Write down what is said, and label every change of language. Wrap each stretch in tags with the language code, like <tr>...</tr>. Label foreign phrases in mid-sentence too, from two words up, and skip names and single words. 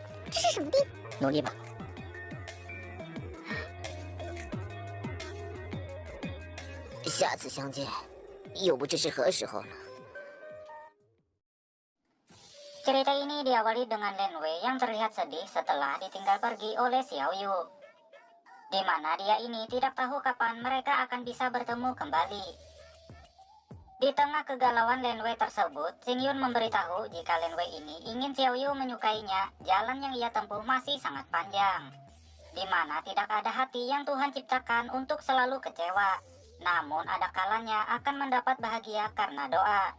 <zh>这是什么地？努力吧。下次相见，又不知是何时候了。</zh> <id>Cerita ini diawali dengan Lin Wei yang terlihat sedih setelah ditinggal pergi oleh Xiao Yu, di mana dia ini tidak tahu kapan mereka akan bisa bertemu kembali. Di tengah kegalauan Lin Wei tersebut, Xing Yun memberitahu jika Lin Wei ini ingin Xiao Yu menyukainya, jalan yang ia tempuh masih sangat panjang, di mana tidak ada hati yang Tuhan ciptakan untuk selalu kecewa, namun ada kalanya akan mendapat bahagia karena doa.</id>